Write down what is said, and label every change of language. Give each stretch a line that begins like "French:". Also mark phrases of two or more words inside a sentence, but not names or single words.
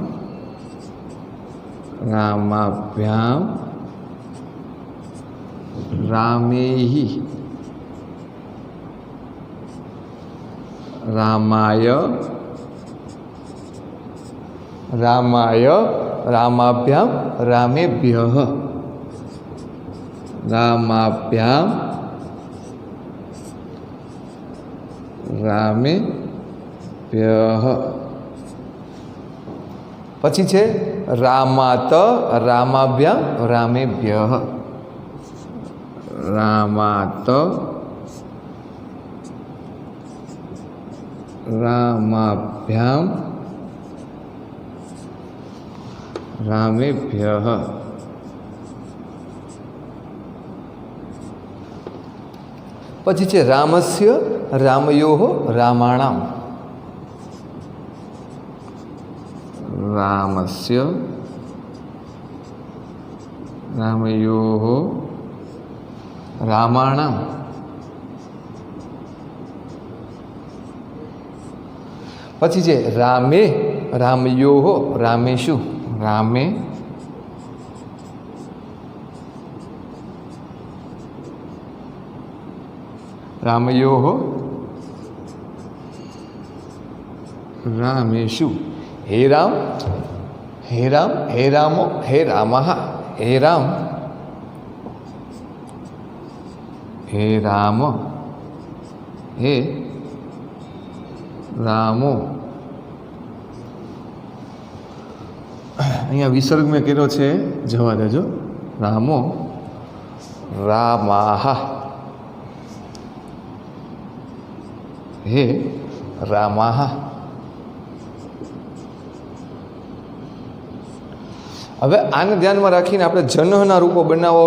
Sanskrit: रामाभ्यां रामेहि रामाय रामाय रामाभ्यां रामेभ्यः रामाभ्यां रामेभ्यः
Gujarati: પછી છે
Sanskrit: रामात रामाभ्याम रामेभ्यः रामात रामाभ्याम रामेभ्यः
Gujarati: પછી છે
Sanskrit: रामस्य रामयोः रामाणाम रामस्य रामयोः रामाणां
Gujarati: પછી છે
Sanskrit: रामे रामयोः रामेषु रामे रामयोः रामेषु हे राम हे राम हे रामो हे रामः हे राम हे राम हे रामो
Gujarati: અહીંયા વિસર્ગ મેં કર્યો છે જવા દેજો
Sanskrit: रामो रामाह हे रामाह
Gujarati: હવે આને ધ્યાનમાં રાખીને આપણે જનઃના રૂપો બનાવવા